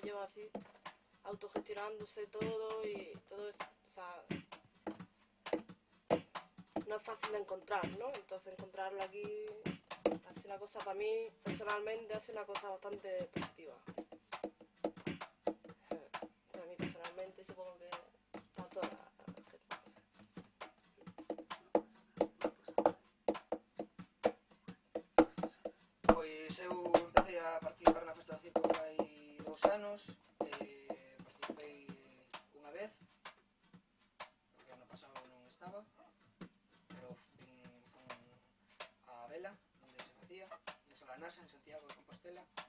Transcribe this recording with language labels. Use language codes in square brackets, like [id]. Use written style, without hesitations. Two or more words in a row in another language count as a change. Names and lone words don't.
[es] Lleva así, autogestionándose todo y todo eso, o sea, no es fácil de encontrar, ¿no? Entonces encontrarlo aquí ha sido una cosa, para mí, personalmente, ha sido una cosa bastante positiva. Para mí personalmente, supongo que para toda la gente, no sé. [gl] Pois eu empecé a participar na Festa do Circo hai 2 anos. Participei unha vez, porque ano pasado non estaba, pero fun a Vela, onde se facía, na Sala Nasa, en Santiago de Compostela.